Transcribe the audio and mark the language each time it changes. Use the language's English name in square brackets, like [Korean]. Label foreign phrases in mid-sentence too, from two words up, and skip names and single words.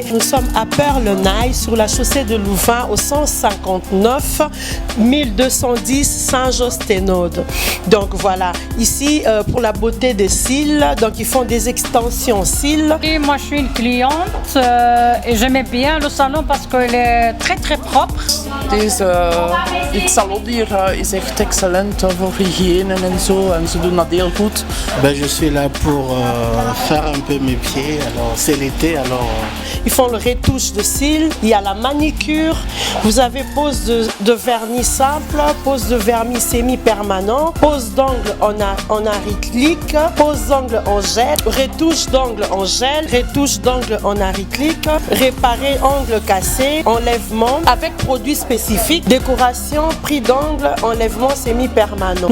[French] Nous sommes à Perle-Naï, sur la chaussée de Louvain, au 159 1210 Saint-Josténode. Donc voilà, ici pour la beauté des cils, donc ils font des extensions cils. Et moi, je suis une cliente et j'aimais bien le salon parce qu'il est très très propre. [Dutch] Het salon hier is echt excellent voor hygiëne en zo. En ze doen dat heel goed. [French] Je suis là pour faire un peu mes pieds. Alors c'est l'été, alors... Ils font le retouche de cils, il y a la manicure, vous avez pose de vernis simple, pose de vernis semi-permanent, pose d'ongles en arythlique, pose d'ongles en gel, retouche d'ongles en gel, retouche d'ongles en arythlique, réparer ongles cassés, enlèvement avec produits spécifiques, décoration, prix d'ongles, enlèvement semi-permanent.